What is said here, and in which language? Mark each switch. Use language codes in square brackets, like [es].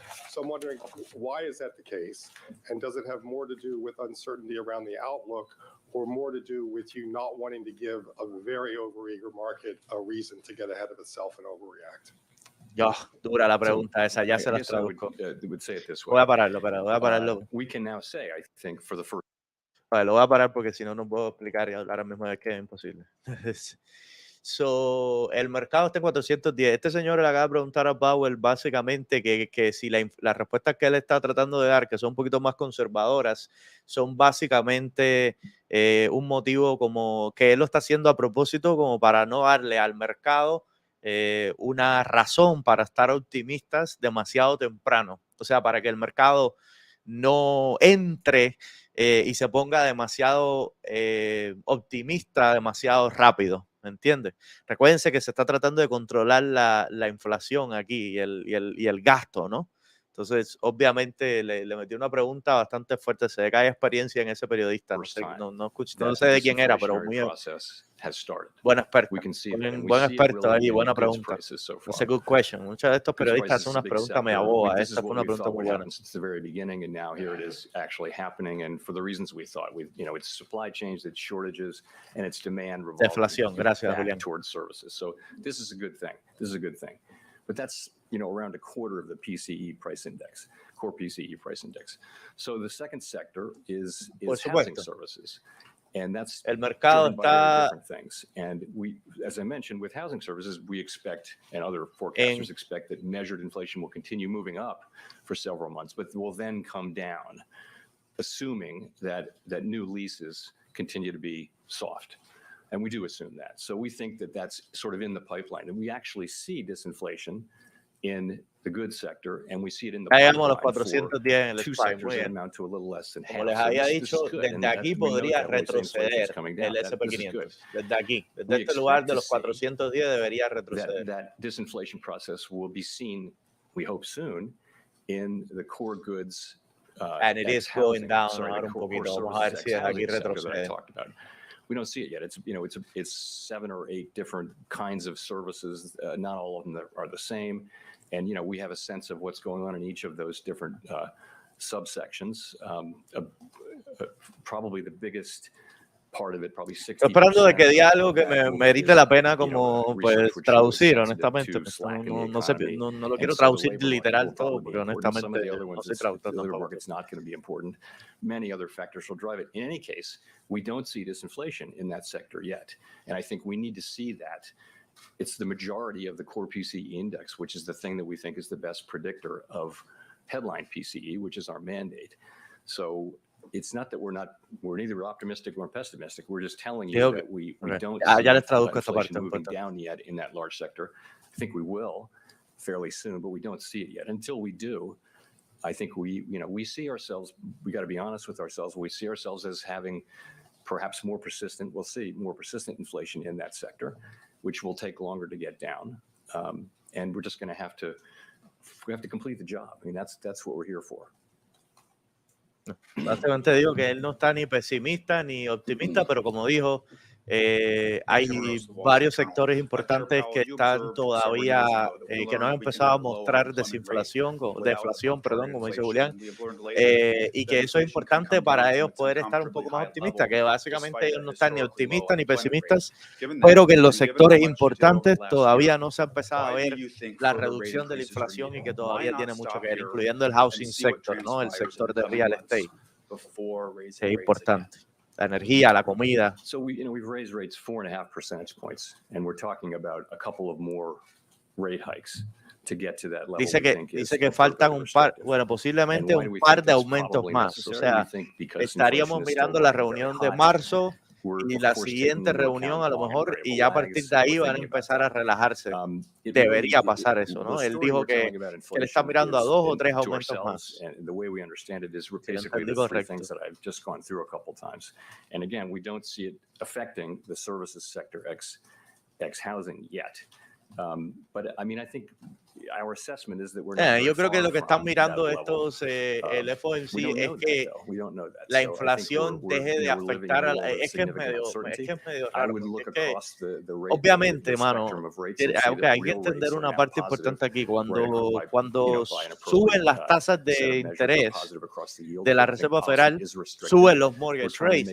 [en] So I'm wondering, why is that the case? And does it have more to do with uncertainty around the outlook or more to do with you not wanting to give a very overeager market a reason to get ahead of itself and overreact? [es] Dura la pregunta esa, ya se las traduzco. Voy a pararlo. [en] We can now say, I think, for the first [es] Vale, lo voy a parar porque si no, no puedo explicar y hablar al mismo vez que es imposible. So, el mercado está en 410. Este señor le acaba de preguntar a Powell básicamente que si las respuestas que él está tratando de dar, que son un poquito más conservadoras, son básicamente un motivo como que él lo está haciendo a propósito como para no darle al mercado una razón para estar optimistas demasiado temprano. O sea, para que el mercado no entre y se ponga demasiado optimista, demasiado rápido, ¿me entiendes? Recuérdense que se está tratando de controlar la inflación aquí y el gasto, ¿no? Entonces, obviamente, le metí una pregunta bastante fuerte. Se ve que hay experiencia en ese periodista. No sé, no sé de quién era, pero muy buen experto. Buen experto ahí, buena pregunta. [en] It's a good question. [es] Muchos de estos periodistas hacen unas preguntas media bobas. Esta fue una pregunta muy buena. [en] Since the very beginning, and now here it is actually happening, and for the reasons we thought, it's supply chains, it's shortages, and it's demand [es] Deflación. Gracias, Julián. [en] towards services. So this is a good thing. But that's around a quarter of the PCE price index, core PCE price index. So the second sector is housing services. And that's [es] el mercado está [en] different things. And we, as I mentioned, with housing services, we expect, and other forecasters expect, that measured inflation will continue moving up for several months, but will then come down, assuming that new leases continue to be soft. And we do assume that. So we think that that's sort of in the pipeline. And we actually see disinflation in the goods sector, and we see it in the pipeline for two sectors that amount to a little less than half. [es] Como les había dicho, desde aquí podría retroceder el SP500. Desde aquí, desde este lugar de los 410 debería retroceder. [en] That disinflation process will be seen, we hope soon, in the core goods. And it is going down [es] ahora un poquito. Vamos a ver si desde aquí retrocede. [en] We don't see it yet. It's 7 or 8 different kinds of services. Not all of them are the same. And, we have a sense of what's going on in each of those different subsections. Probably the biggest part of it, probably 60%. [es] Estoy esperando de que diga algo que me merite la pena como pues traducir, honestamente. No lo quiero traducir literal todo, porque honestamente no soy traductor tampoco. [en] It's not going to be important. Many other factors will drive it. In any case, we don't see disinflation in that sector yet. And I think we need to see that. It's the majority of the core PCE index, which is the thing that we think is the best predictor of headline PCE, which is our mandate. So it's not that we're neither optimistic nor pessimistic. We're just telling you that we don't see inflation moving down yet in that large sector. I think we will fairly soon, but we don't see it yet. Until we do, I think we see ourselves, we got to be honest with ourselves. We see ourselves as having perhaps more persistent inflation in that sector, which will take longer to get down. And we're just going to have to complete the job. I mean, that's what we're here for. [es] Básicamente digo que él no está ni pesimista ni optimista, pero como dijo, hay varios sectores importantes que están todavía, que no han empezado a mostrar deflación, como dice Julián, y que eso es importante para ellos poder estar un poco más optimistas, que básicamente ellos no están ni optimistas ni pesimistas, pero que en los sectores importantes todavía no se ha empezado a ver la reducción de la inflación y que todavía tiene mucho que ver, incluyendo el housing sector, ¿no? El sector de real estate, que es importante. La energía, la comida. [en] So we've raised rates 4.5 percentage points, and we're talking about a couple of more rate hikes to get to that level. [es] Dice que faltan posiblemente un par de aumentos más. O sea, estaríamos mirando la reunión de marzo y la siguiente reunión a lo mejor, y ya a partir de ahí van a empezar a relajarse. Debería pasar eso, ¿no? Él dijo que él está mirando a 2 o 3 aumentos más. [en] The way we understand it is basically the 3 things that I've just gone through a couple times. And again, we don't see it affecting the services sector ex housing yet. But I mean, I think our assessment is that we're not [es] yo creo que lo que están mirando estos el FOMC es que la inflación deje de afectar a es que es medio raro, obviamente, mano, hay que entender una parte importante aquí. Cuando suben las tasas de interés de la Reserva Federal, suben los mortgage rates.